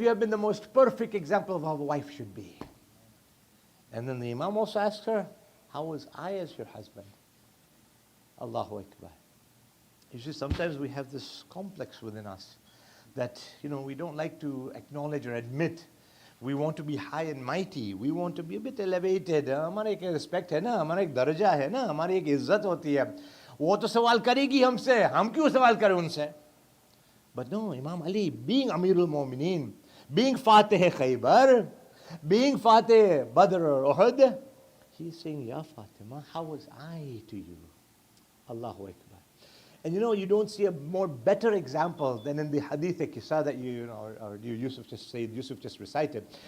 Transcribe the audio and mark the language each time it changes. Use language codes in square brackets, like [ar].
[en] You have been the most perfect example of how a wife should be. And then the Imam also asks her, how was I as your husband? Allahu Akbar. You see, sometimes we have this complex within us that, we don't like to acknowledge or admit. We want to be high and mighty. We want to be a bit elevated. [hi] हमारा एक respect है ना, हमारा एक दर्जा है ना, हमारी एक इज्जत होती है. वो तो सवाल करेगी हमसे, हम क्यों सवाल करें उनसे? [en] But no, Imam Ali, being Amirul Mu'mineen, being Fateh Khaybar, being Fateh Badr or Uhud, he's saying, Ya Fatima, how was I to you? Allahu Akbar. And you don't see a more better example than in the hadith Qissa that Yusuf just recited.